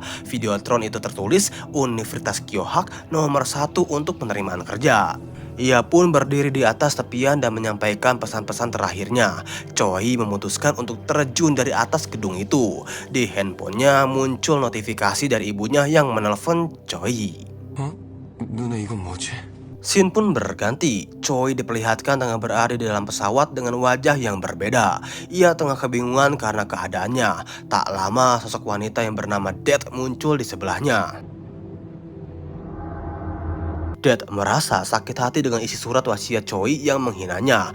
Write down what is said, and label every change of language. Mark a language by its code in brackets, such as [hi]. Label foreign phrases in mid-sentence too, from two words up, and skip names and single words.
[id] Videotron itu tertulis Universitas Kyohak nomor 1 untuk penerimaan kerja. Ia pun berdiri di atas tepian dan menyampaikan pesan-pesan terakhirnya. Choi memutuskan untuk terjun dari atas gedung itu. Di handphonenya muncul notifikasi dari ibunya yang menelpon Choi. [ko] 어? 누나 이건 뭐지? [id] Scene pun berganti. Choi diperlihatkan tengah berada di dalam pesawat dengan wajah yang berbeda. Ia tengah kebingungan karena keadaannya. Tak lama sosok wanita yang bernama Det muncul di sebelahnya. Det merasa sakit hati dengan isi surat wasiat Choi yang menghinanya.